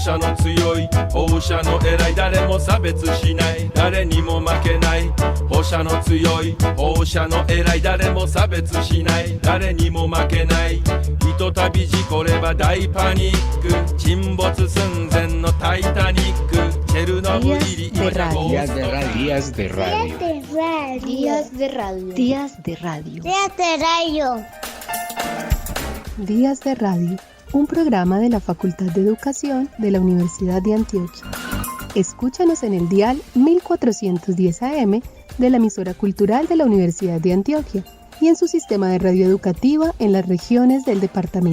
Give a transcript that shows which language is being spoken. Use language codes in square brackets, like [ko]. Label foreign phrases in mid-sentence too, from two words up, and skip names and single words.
[ja] 射の強い放射の偉い誰も差別しない誰にも負けない放射の強い放射の偉い誰も差別しない誰にも負けないひとたび事故れば大パニック沈没寸前のタイタニックチェルノブイリ今じゃゴースト [es] Días de radio. Días de Radio, un programa de la Facultad de Educación de la Universidad de Antioquia. Escúchanos en el dial 1410 AM de la emisora cultural de la Universidad de Antioquia y en su sistema de radio educativa en las regiones del departamento.